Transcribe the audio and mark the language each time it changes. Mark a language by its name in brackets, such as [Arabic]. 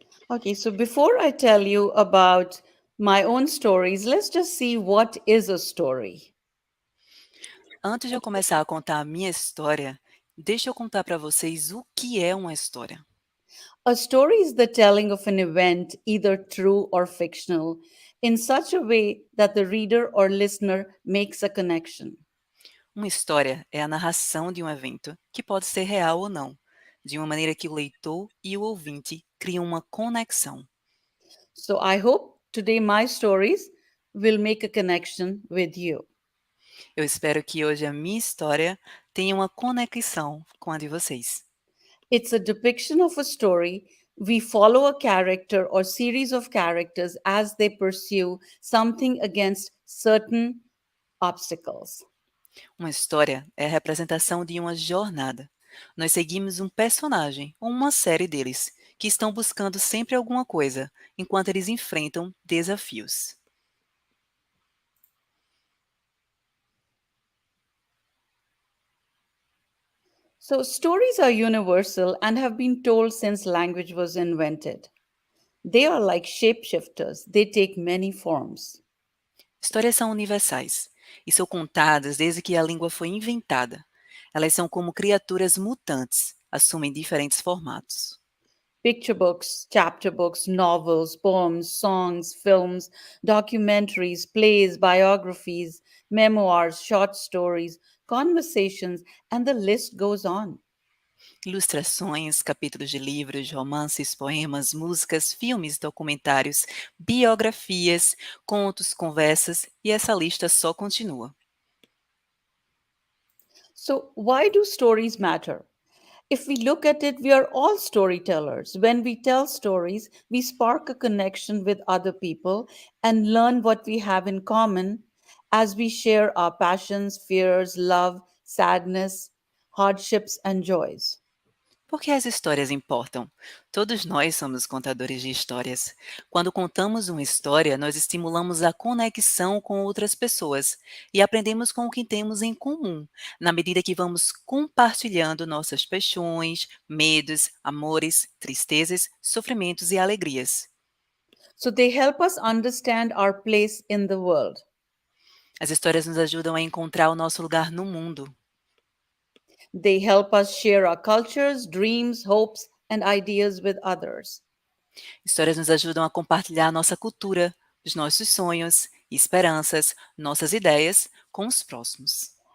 [English] Okay, so before I tell you about my own stories, let's just see what is a story. [Portuguese] Antes de eu começar a contar a minha história, deixa eu contar para vocês o que é uma história. [English] A story is the telling of an event, either true or fictional, in such a way that the reader or listener makes a connection. [Portuguese] Uma história é a narração de um evento, que pode ser real ou não, de uma maneira que o leitor e o ouvinte criam uma conexão. [English] So I hope today my stories will make a connection with you. [Portuguese] Eu espero que hoje a minha história tenha uma conexão com a de vocês. [English] It's a depiction of a story. We follow a character or series of characters as they pursue something against certain obstacles. [Portuguese] Uma história é a representação de uma jornada. Nós seguimos um personagem ou uma série deles, que estão buscando sempre alguma coisa, enquanto eles enfrentam desafios. [English] So, stories are universal and have been told since language was invented. They are like shapeshifters, they take many forms. [Portuguese] Histórias são universais e são contadas desde que a língua foi inventada. Elas são como criaturas mutantes, assumem diferentes formatos. [English] Picture books, chapter books, novels, poems, songs, films, documentaries, plays, biographies, memoirs, short stories, conversations, and the list goes on. [Portuguese] Ilustrações, capítulos de livros, romances, poemas, músicas, filmes, documentários, biografias, contos, conversas, e essa lista só continua. [English] So, why do stories matter? If we look at it, we are all storytellers. When we tell stories, we spark a connection with other people and learn what we have in common as we share our passions, fears, love, sadness, hardships, and joys. [Portuguese] Por que as histórias importam? Todos nós somos contadores de histórias. Quando contamos uma história, nós estimulamos a conexão com outras pessoas e aprendemos com o que temos em comum, na medida que vamos compartilhando nossas paixões, medos, amores, tristezas, sofrimentos e alegrias. [English] So they help us understand our place in the world. [Portuguese] As histórias nos ajudam a encontrar o nosso lugar no mundo. [English] They help us share our cultures, dreams, hopes, and ideas with others. [Portuguese] Histórias nos ajudam a compartilhar nossa cultura, os nossos sonhos, esperanças, nossas ideias com os próximos.